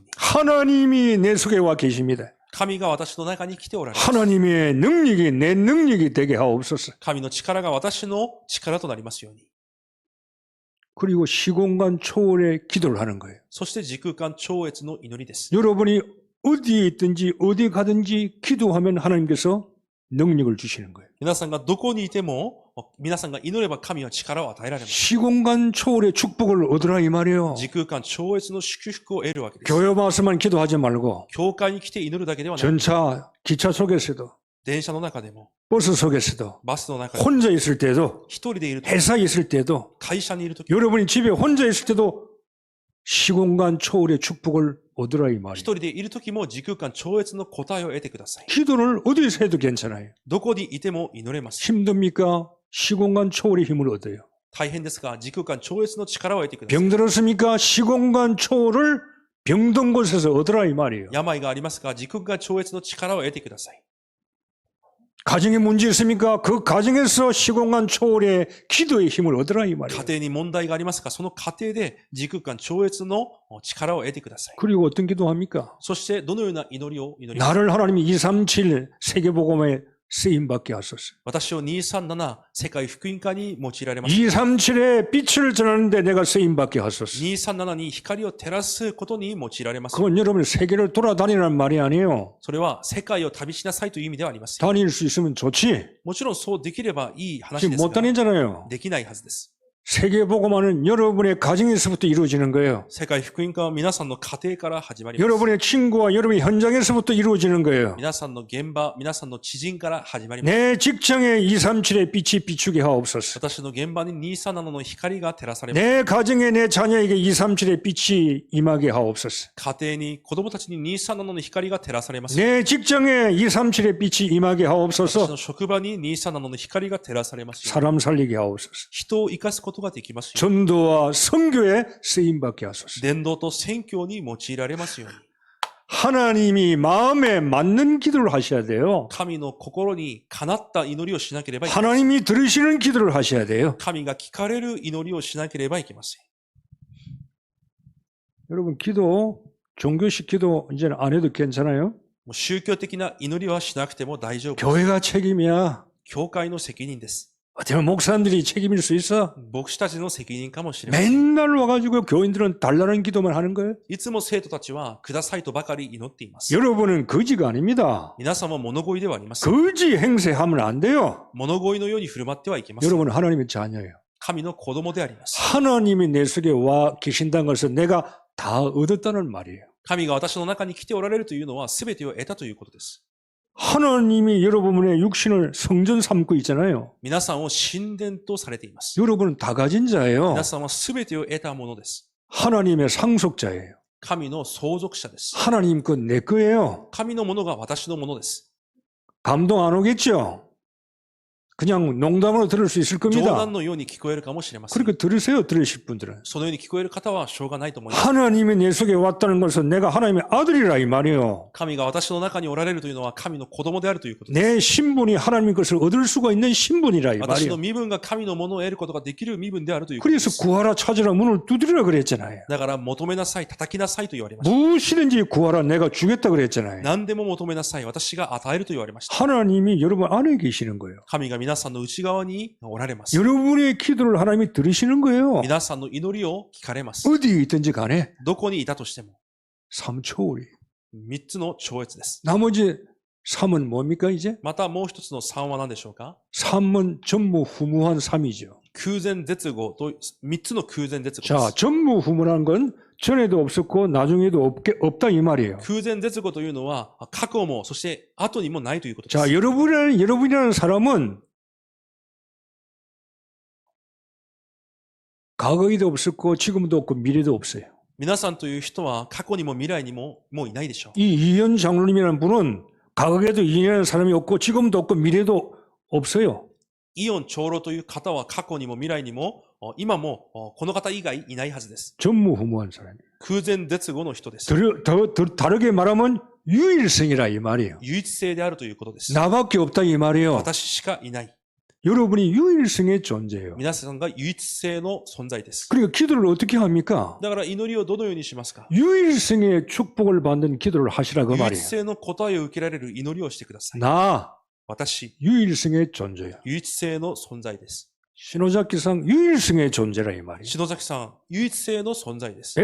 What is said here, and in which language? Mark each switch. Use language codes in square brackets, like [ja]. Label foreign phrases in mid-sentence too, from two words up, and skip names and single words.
[ko] 하나님이 내 속에 와 계십니다. [ja] 神が私の中に来ておられます。 [ko] 하나님의 능력이 내 능력이 되게 하옵소서. [ja] 神の力が私の力となりますように。 [ko] 그리고 시공간 초월의 기도를 하는 거예요. [ja] そして時空間超越の祈りです。 [ko] 여러분이 어디에 있든지 어디 가든지 기도하면 하나님께서 능력을 주시는 거예요. [ja] 皆さんがどこにいても皆さんが祈れば神は力を与えられます。 [ko] 시공간 초월의 축복을 얻으라 이 말이에요. [ja] 時空間超越の祝福を得るわけです。 [ko] 교회 와서만 기도하지 말고 [ja] 教会に来て祈るだけではなく、 [ko] 전차, 기차 속에서도 [ja] 電車の中でも、 [ko] 버스 속에서도 [ja] バスの中でも、 [ko] 혼자 있을 때도 [ja] 一人でいるとき、 [ko] 회사에 있을 때도 [ja] 会社にいるとき、 [ko] 여러분이 집에 혼자 있을 때도 시공간 초월의 축복을 얻으라 이 [ja] 一 [ko] 말이에요. [ja] 人でいるときも時空間超越の答えを得てください。 [ko] 기도를 어디서 해도 괜찮아요. [ja] どこにいても祈れます。 [ko] 힘듭니까? 시공간 초월의 힘을 얻어요. [ja] 大変ですが、時空間超越の力を得てください。 [ko] 병들었습니까? 시공간 초월을 병든 곳에서 얻으라 이 말이에요. [ja] 病がありますが、時空間超越の力を得てください。 [ko] 가정에 문제 있습니까? 그 가정에서 시공간 초월의 기도의 힘을 얻으라 이 [ja] 家 [ko] 말이에요. [ja] 庭に問題がありますが、その家庭で時空間超越の力を得てください。 [ko] 그리고 어떤 기도합니까? [ja] そして、どのような祈りを祈りますか？ [ko] 나를 하나님이 237 세계복음에 쓰임받게 하소서. [ja] 私を237世界福音化に用いられます。 [ko] 237에 빛을 전하는데 내가 쓰임받게 하소서. [ja] 237 に光を照らすことに用いられます。 [ko] 그건 여러분 세계를 돌아다니라는 말이 아니에요. [ja] それは世界を旅しなさいという意味ではありますよ。 [ko] 다닐 수 있으면 좋지. [ja] もちろんそうできればいい話 [ko] 지금 [ja] です [ko] 못 [ja] が、 [ko] 다니잖아요. [ja] できないはずです。 [ko] 세계복음화는 여러분의 가정에서부터 이루어지는 거예요. [ja] 世界福音化は皆さんの家庭から始まります。 [ko] 여러분의 친구와 여러분의 현장에서부터 이루어지는 거예요. [ja] 皆さんの現場、皆さんの知人から始まります。 [ko] 내 직장에 237의 빛이 비추게 하옵소서. [ja] 私の現場に237の光が照らされます。 [ko] 내 가정에 내 자녀에게 237의 빛이 임하게 하옵소서. [ja] 家庭に子供たちに237の光が照らされます。 [ko] 내 직장에 237의 빛이 임하게 [ja] 私 [ko] 하옵소서. [ja] の職場に237の光が照らされますよ。 [ko] 사람 살리게 하옵소서. [ja] 人を生かすことができますよ。 [ko] 전도와 선교에 쓰임받게 하소서. [ja] 伝道と宣教に用いられますように。 [ko] 하나님이 마음에 맞는 기도를 하셔야 돼요. [ja] 神の心にかなった祈りをしなければいけません。 [ko] 하나님이 들으시는 기도를 하셔야 돼요. [ja] 神が聞かれる祈りをしなければいけません。 [ko] 여러분 기도, 종교식 기도 이제는 안 해도 괜찮아요? [ja] もう宗教的な祈りはしなくても大丈夫です。 [ko] 교회가 책임이야. [ja] 教会の責任です。 [ko] 어때요? 목사님들이 책임일 수 있어? [ja] 牧師たちの責任かもしれません。 [ko] 맨날 와가지고 교인들은 달라는 기도만 하는 거예요? [ja] いつも生徒たちはくださいとばかり祈っています。 [ko] 여러분은 거지가 아닙니다. [ja] 皆さんは物乞いではありません。 [ko] 거지 행세하면 안 돼요. [ja] 物乞いのように振る舞ってはいけません。 [ko] 여러분은 하나님의 자녀예요. [ja] 神の子供であります。 [ko] 하나님이 내 속에 와 계신다는 것은 내가 다 얻었다는 말이에요. [ja] 神が私の中に来ておられるというのは全てを得たということです。 [ko] 하나님이 여러분의 육신을 성전 삼고 있잖아요. [ja] 皆さんを神殿とされています。 [ko] 여러분은 다 가진 자예요. [ja] 皆さんは全てを得たものです。 [ko] 하나님의 상속자예요. [ja] 神の相続者です。 [ko] 하나님 건 내 거예요. [ja] 神のものが私のものです。 [ko] 감동 안 오겠죠? 그냥 농담으로 들을 수 있을 [ja] 冗 [ko] 겁니다. [ja] 談のように聞こえるかもしれません。 [ko] 그렇게 들으세요. 들으실 분들은. [ja] そのように聞こえる方はしょうがないと思います。 [ko] 하나님이 내 속에 왔다는 것은 내가 하나님의 아들이라 이 말이에요. [ja] 神が私の中におられるというのは神の子供であるということです。 [ko] 내 신분이 하나님의 것을 얻을 수가 있는 신분이라 이 [ja] 私の [ko] 말이에요. [ja] 身分が神のものを得ることができる身分であるということで [ko] 그래서 [ja] す。 [ko] 구하라 찾으라 문을 두드리라 그랬잖아요. [ja] だから求めなさい、叩きなさいと言われました。 [ko] 무엇이든지 구하라 내가 주겠다 그랬잖아요. [ja] 何でも求めなさい、私が与えると言われました。 [ko] 하나님이 여러분 안에 계시는 거예요. [ja] 神が皆さんの内側におられます。 [ko] 여러분의 기도를 하나님이 들으시는 거예요. [ja] 皆さんの祈りを聞かれます。 [ko] 어디에 있든지 간에 [ja] どこにいたとしても、 [ko] 3초월이. [ja] 3つの超越です。 [ko] 나머지 3은 뭡니까 이제? [ja] またもう一つの3は何でしょうか？ [ko] 3은 전무후무한 3이죠. [ja] 空前絶後と、3つの空前絶後で [ko] 자, [ja] す。 [ko] 전무후무한 건 전에도 없었고 나중에도 없다 이 말이에요. [ja] 空前絶後というのは、過去も、そして後にもないということです。 [ko] 자, 여러분이라는 사람은 과거에도 없었고 지금도 없고 미래도 없어요. [ja] 皆さんという人は過去にも未来にももういないでしょう。 [ko] 이 이현 장로님이라는 분은 과거에도 이현이라는 사람이 없고 지금도 없고 미래도 없어요. [ja] イオン長老という方は過去にも未来にも今もこの方以外いないはずです。 [ko] 전무후무한 사람이에요. [ja] 空前絶後の人です。 [ko] 더 다르게 말하면 유일성이라 이 말이에요. [ja] 唯一性であるということです。 [ko] 나밖에 없다 이 말이에요. [ja] 私しかいない。 [ko] 여러분이 유일성의 존재예요. [ja] 皆さんが唯一性の存在です。 [ko] 그러니까 기도를 어떻게 합니까? [ja] だから祈りをどのようにしますか？ [ko] 유일성의 축복을 받는 기도를 하시라 그 [ja] 唯一 [ko] 말이에요. [ja] 性の答えを受けられる祈りをしてください。 [ko] 나 [ja] 私、 [ko] 유일성의 존재예요. [ja] 唯一性の存在です。 [ko] 신호잡기상 유일성의 존재라 이 말이에요. [ja] 篠崎さん、唯一性の存在です。